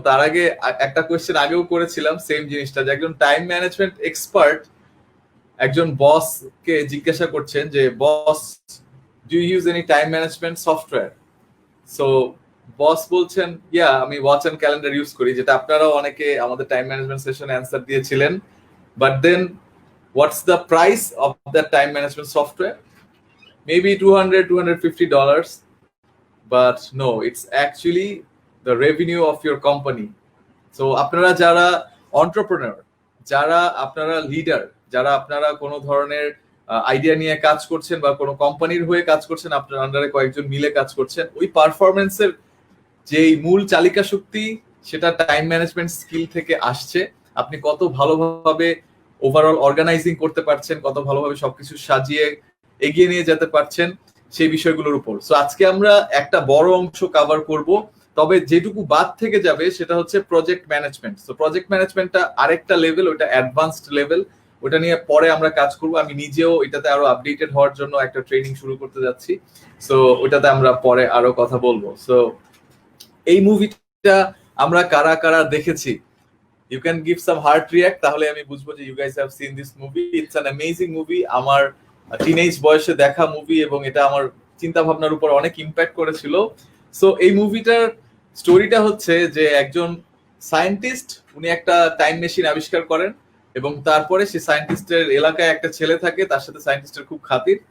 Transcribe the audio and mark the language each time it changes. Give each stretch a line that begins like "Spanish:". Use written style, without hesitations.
Bangla: তার আগে একটা কোয়েশ্চেন আগেও করেছিলাম সেম জিনিসটা, যে একজন টাইম ম্যানেজমেন্ট এক্সপার্ট একজন বসকে জিজ্ঞাসা করছেন যে বস,
English: Do you use any time management software?
Bangla: So বস বলছেন, ইয়া আমি ওয়াচ এন্ড ক্যালেন্ডার ইউজ করি, যেটা আপনারাও অনেকে আমাদের টাইম ম্যানেজমেন্ট সেশনে অ্যান্সার দিয়েছিলেন।
English: But then what's the price of that time management software? Maybe $200-$250, but no, it's actually the revenue of your company.
Bangla: So আপনারা যারা entrepreneur, যারা আপনারা লিডার, যারা আপনারা কোনো ধরনের আইডিয়া নিয়ে কাজ করছেন বা কোনো কোম্পানির হয়ে কাজ করছেন, আপনার আন্ডারে কয়েকজন মিলে কাজ করছেন, ওই পারফরমেন্সের যেই মূল চালিকা শক্তি সেটা টাইম ম্যানেজমেন্ট স্কিল থেকে আসছে। আপনি কত ভালোভাবে ওভারঅল অর্গানাইজিং করতে পারছেন, কত ভালোভাবে সবকিছু সাজিয়ে এগিয়ে নিয়ে যেতে পারছেন, সেই বিষয়গুলোর উপর। সো আজকে আমরা একটা বড় অংশ কভার করব, তবে যেটুকু বাদ থেকে যাবে সেটা হচ্ছে প্রজেক্ট ম্যানেজমেন্ট। সো প্রজেক্ট ম্যানেজমেন্টটা আরেকটা লেভেল, ওটা অ্যাডভান্সড লেভেল, ওটা নিয়ে পরে আমরা কাজ করব। আমি নিজেও এটাতে আরো আপডেটেড হওয়ার জন্য একটা ট্রেনিং শুরু করতে যাচ্ছি, সো ওটাতে আমরা পরে আরো কথা বলবো। সো এই মুভিটা আমরা কারা কারা দেখেছি,
English: you can give some heart react,
Bangla: তাহলে আমি বুঝবো যে
English: you guys have seen this movie. It's an amazing movie,
Bangla: আমার টিনেজ বয়সে দেখা মুভি, এবং এটা আমার চিন্তা ভাবনার উপর অনেক ইম্প্যাক্ট করেছিল। সো এই মুভিটার স্টোরিটা হচ্ছে যে একজন সায়েন্টিস্ট, উনি একটা টাইম মেশিন আবিষ্কার করেন, এবং তারপরে সেই সায়েন্টিস্টের এলাকায় একটা ছেলে থাকে, তার সাথে সায়েন্টিস্টের খুব খাতির।